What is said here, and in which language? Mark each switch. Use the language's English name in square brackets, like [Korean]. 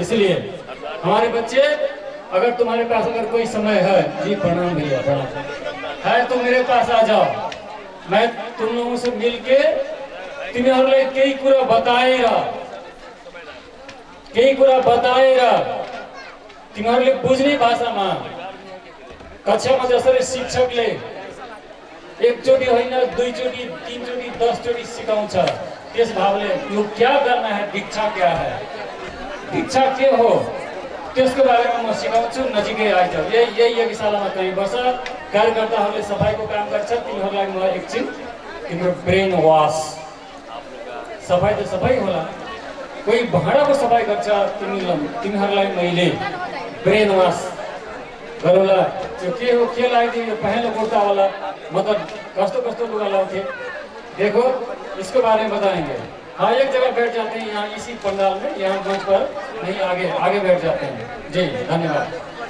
[Hindi] इसलिए हमारे बच्चे, अगर तुम्हारे पास अगर कोई समय है, जी प्रणाम भैया, प्रणाम है, तो मेरे पास आ जाओ, मैं तुम लोगों से मिलके तुम्हारे कई कुरा बताएगा, [Nepali] तुम्हारे बुझ्ने भाषामा कक्षामा जसरी शिक्षकले एकचोटि होइन, 2 चोटि, 3 चोटि, 10 चोटि सिकाउँछ, त्यस भावले यो [Hindi] क्या करना है, दीक्षा क्या है, [Nepali] दीक्षा के हो, त्यसको बारेमा म सिकाउँछु। नजिकै आइज यही यज्ञशालामा कहीँ बस, कार्यकर्ताहरूले सफाइको काम गर्छ, तिमीहरूलाई म एकछिन तिम्रो ब्रेन वास, सफाइ त सफाइ होला, कोही भाँडाको सफाइ गर्छ, तिमीहरूलाई मैले ब्रेन वास गरौँला। यो के हो, के लगाइदियो, यो पहेँलो कुर्तावाला, मतलब कस्तो कस्तो लुगा लाउँथे, [Hindi] देखो इसके बारे में बताएंगे। हाँ, एक जगह बैठ जाते हैं यहाँ इसी पंडाल में, यहाँ मंच पर नहीं, आगे बैठ जाते हैं। जी धन्यवाद।